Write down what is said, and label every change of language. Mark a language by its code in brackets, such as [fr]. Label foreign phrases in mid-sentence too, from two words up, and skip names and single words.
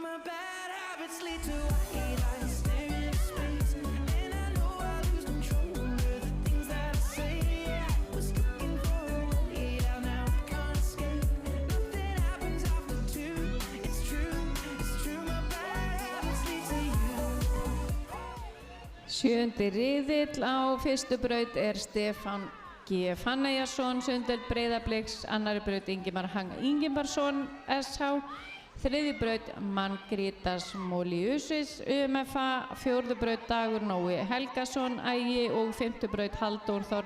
[en] My bad habits lead to white eyes staring into space, and I know I lose control of the things that I say. Yeah, I was looking for a way out, now I can't escape. Nothing happens after 2. It's true, my bad habits lead to you. [is] 7. riðill á fyrstu braut Stefán G. Fannajarsson Sundeld Breiðabliks, annarri braut Ingimar Hang Ingimarsson SH, 3. braut Margrétas Moliusis UMFA, 4. braut Dagur Nói Helgason Ægi og 5.